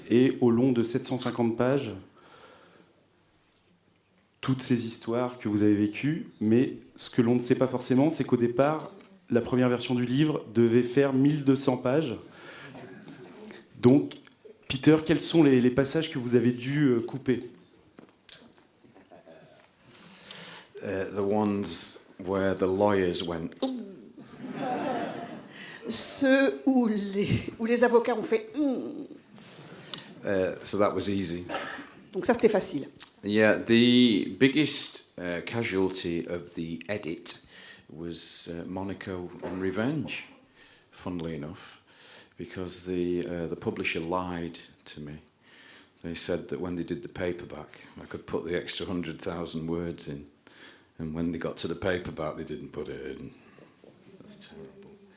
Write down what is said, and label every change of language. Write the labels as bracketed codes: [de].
[fr] Et au long de 750 pages, toutes ces histoires que vous avez vécues, mais ce que l'on ne sait pas forcément, c'est qu'au départ, la première version du livre devait faire 1200 pages. Donc, Peter, quels sont les passages que vous avez dû couper ? [en] The ones where the lawyers went. [fr] Ceux où les avocats ont fait. [en] So that was easy. [fr] Donc ça, c'était facile. [en] Yeah, the biggest casualty of the edit was Monaco and Revenge, funnily enough, because the publisher lied to me. They said that when they did the paperback, I could put the extra 100,000 words in, and when they got to the paperback, they didn't put it in. That's terrible.